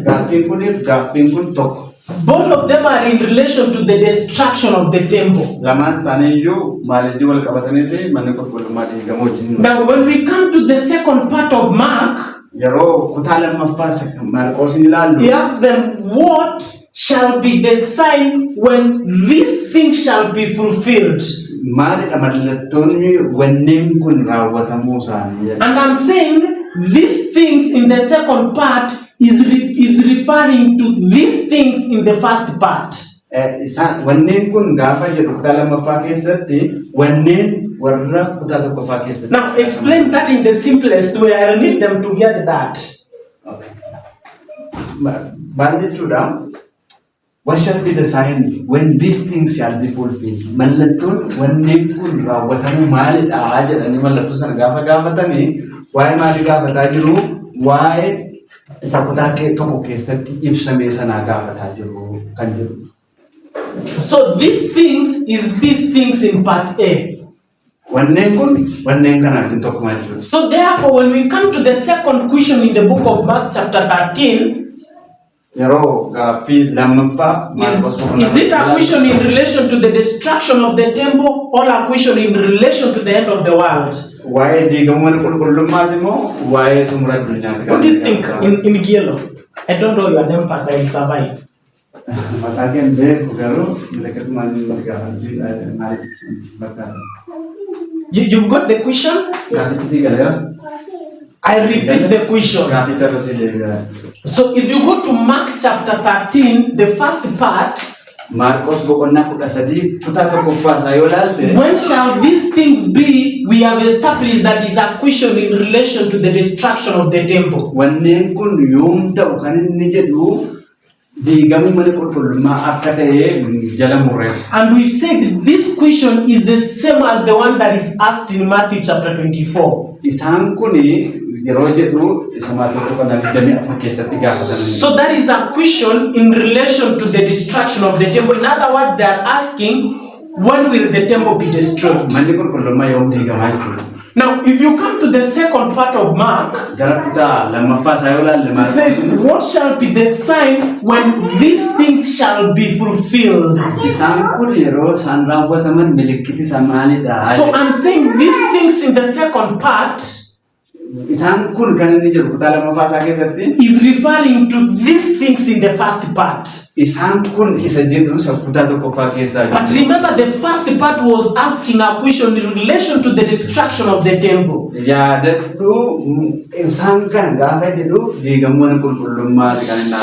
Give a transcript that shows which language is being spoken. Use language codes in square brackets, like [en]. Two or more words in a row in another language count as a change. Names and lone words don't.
[om] Gaaffiin kuniif gaaffiin kun tokko. [en] Both of them are in relation to the destruction of the temple. [om] Lamaan isaaniiyyuu maaliif wal qabataniiti manni qulqullummaa diigamuu wajjin. [en] Now when we come to the second part of Mark, [om] yeroo kutaa lammaffaa Maarqosin ilaallu, [en] he asks them, what shall be the sign when these things shall be fulfilled? [om] maalidha mallattoonni wanneen kun raawwatamuu isaanii. [en] And I'm saying these things in the second part is referring to these things in the first part. [om] Wanneen kun gaafa jedhu kutaa lammaffaa keessatti wanneen warra kutaa tokkoffaa keessatti. [en] Now explain that in the simplest way. I need them to get that. Okay. [om] Maal jechuudha? [en] What shall be the sign when these things shall be fulfilled? [om] Mallattoon wanneen kun raawwatamu maalidha jedhanii mallattoo sana gaafa gaafatanii waa'ee maalii gaafataa jiru? Waa'ee isa kutaa tokko keessatti ibsame sana gaafataa jiru kan jiru. [en] So these things in part A. [om] Wanneen kun wanneen kana wajjin tokko maal jiru? [en] So therefore when we come to the second question in the book of Mark chapter 13, [om] yeroo gaaffii lammaffaa [en] is it a question in relation to the destruction of the temple or a question in relation to the end of the world? [om] waa'ee diigamuu qulqullummaati moo waa'ee xumura addunyaati? [en] What do you think in yellow? I don't know your name, but I will survive. [om] Maqaa keen beeku garuu milikatumaan gaafansi maaliif bakka. [en] You've got the question? [om] Gaafichi sii galeera? [en] I repeat the question. [om] Gaaficha irra sii deebi'a. [en] So if you go to Mark chapter 13, the first part, [om] Maarqos boqonnaa 13 kutaa tokkoffaa isaa yoo ilaalte, [en] when shall these things be? We have established that is a question in relation to the destruction of the temple. [om] wanneen kun yoom ta'u kan inni jedhu diigamuu mana qulqullummaa akka ta'e jala murreera. [en] And we said this question is the same as the one that is asked in Matthew chapter 24. [om] Isaan kuni yeroo jedhu isa Maatiyoos boqonnaa 24 keessatti gaafatame. [en] So that is a question in relation to the destruction of the temple. In other words, they are asking, when will the temple be destroyed? [om] Manni qulqullummaa yoom diigamaa jechuudha. [en] Now, if you come to the second part of Mark, [om] Gara kutaa lammaffaa isaa yoo ilaalle [en] it Maarqos says, what shall be the sign when these things shall be fulfilled? [om] isaan kun yeroo isaan raawwataman milikkiti isa maalidha? [en] So I'm saying these things in the second part [om] Isaan kun kan inni jedhu kutaa lammaffaa isaa keessatti [en] is referring to these things in the first part. [om] isaan kun isa jedhu isa kutaa tokkoffaa keessaa [en] But remember, the first part was asking a question in relation to the destruction of the temple. [om] yaadadhu isaan kan gaafa jedhu diigamuu mana qulqullummaati kan inni.